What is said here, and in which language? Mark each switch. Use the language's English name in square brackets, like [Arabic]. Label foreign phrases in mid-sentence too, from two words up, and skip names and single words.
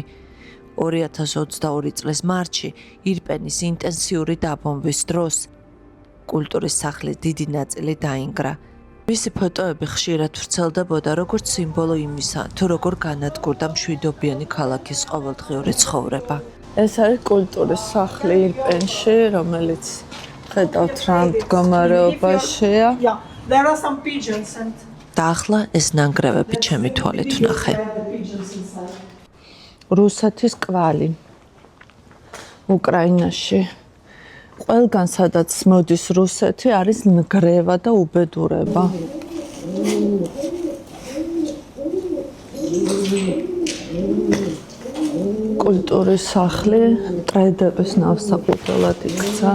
[Georgian] 2022 წლის მარტში ირპენის ინტენსიური დაბომბვის დროს კულტურის სახლის დიდი ნაწილი დაინგრა. მისი ფოტოები ხშირად ვრცელდებოდა როგორც სიმბოლო იმისა, თუ როგორ განადგურდა მშვიდობიანი ქალაქის ყოველდღიური ცხოვრება. ეს არის კულტურის სახლი ირპენში, რომელიც ხედავთ რა მდგომარეობაშია. [English] There are some pigeons and [Georgian] და ახლა ეს ნანგრევები ჩემი თვალით ვნახე. რუსეთის კვალი უკრაინაში. ყველგან სადაც მოდის რუსეთი არის ნგრევა და უბედურება. კულტურის სახლი ტრედების ნავსაყუდელად იქცა.